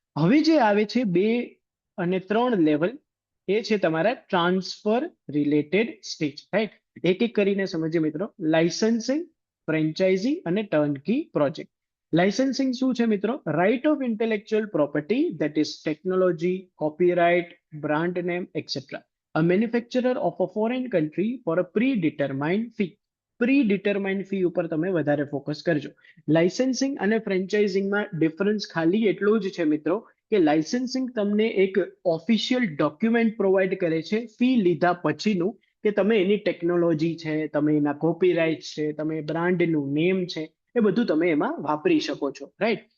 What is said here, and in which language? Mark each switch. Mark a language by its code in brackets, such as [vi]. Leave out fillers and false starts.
[gu] હવે જે આવે છે 2 અને 3 લેવલ, એ છે તમારા ટ્રાન્સફર રિલેટેડ સ્ટેજ, રાઈટ? એક એક કરીને સમજીએ મિત્રો. લાઇસન્સિંગ, ફ્રેન્ચાઇઝી અને ટર્નકી પ્રોજેક્ટ. [en] licensing [gu] શું છે મિત્રો? [en] Right of intellectual property, that is technology, copyright, brand name, etcetera. A manufacturer of a foreign country for a predetermined fee. [gu] પ્રીડિટરમાઇન્ડ fee ઉપર તમે વધારે ફોકસ કરજો. લાઇસન્સિંગ અને ફ્રેન્ચાઇઝિંગમાં ડિફરન્સ ખાલી એટલો જ છે મિત્રો કે લાઇસન્સિંગ તમને એક ઓફિશિયલ ડોક્યુમેન્ટ પ્રોવાઈડ કરે છે ફી લીધા પછીનું, કે તમે એની ટેકનોલોજી છે, તમે એના કોપીરાઇટ છે, તમે બ્રાન્ડનું નેમ છે, એ બધું તમે એમાં વાપરી શકો છો, રાઈટ.